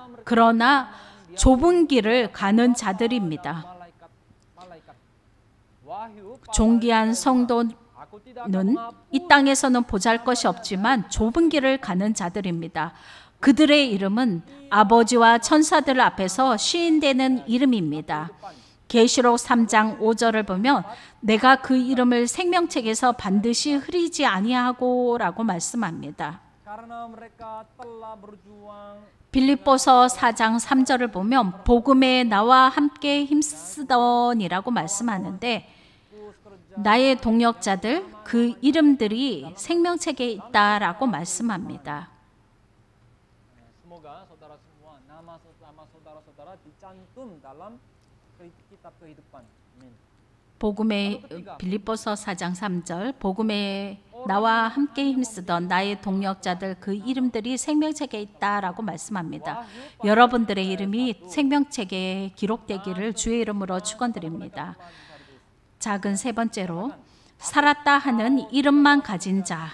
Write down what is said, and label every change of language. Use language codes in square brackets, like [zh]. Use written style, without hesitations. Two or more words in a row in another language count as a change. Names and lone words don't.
[ko] 그러나 좁은 길을 가는 자들입니다. [id] Malaikat. Wahyu [ko] 존귀한 성도는 [id] aku tidak [ko] 이 땅에서는 보잘것이 없지만 좁은 길을 가는 자들입니다. 그들의 이름은 아버지와 천사들 앞에서 시인되는 이름입니다. 계시록 3장 5절을 보면 내가 그 이름을 생명책에서 반드시 흐리지 아니하고라고 말씀합니다. [id] karena mereka telah berjuang [ko] 빌립보서 4장 3절을 보면 복음에 나와 함께 힘쓰더니라고 말씀하는데 나의 동역자들 그 이름들이 생명책에 있다라고 말씀합니다. [id] Semoga saudara semua nama saudara-saudara dicantum dalam kitab kehidupan. Amin. [ko] 복음의 빌립보서 4장 3절 복음에 나와 함께 힘쓰던 나의 동역자들 그 이름들이 생명책에 있다라고 말씀합니다. 여러분들의 이름이 생명책에 기록되기를 주의 이름으로 축원드립니다. 작은 세 번째로 살았다 하는 이름만 가진 자.